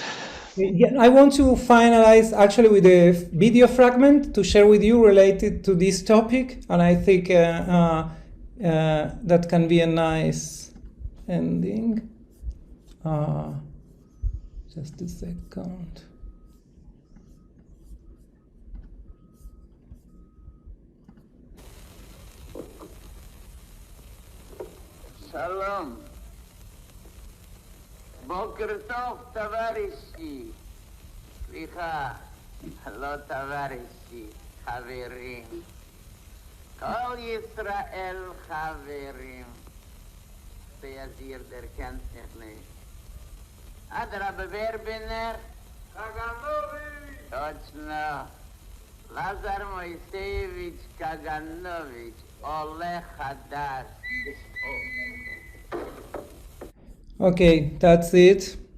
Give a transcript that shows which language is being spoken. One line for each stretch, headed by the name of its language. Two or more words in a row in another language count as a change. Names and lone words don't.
English: Yeah, I want to finalize actually with a video fragment to share with you related to this topic, and I think that can be a nice ending. Just a second.
Hebrew: Shalom. בוקר טוב, tavarishi. סליחה, לא tavarishi, חברים. כל ישראל חברים.
Yiddish: באַזיר דער קען מיך נישט. אדרבה, ווער בין Kaganovich.
Russian: Точно.
Hebrew: Lazar Moisevich Kaganovich, עולה חדש.
English: Okay, that's it.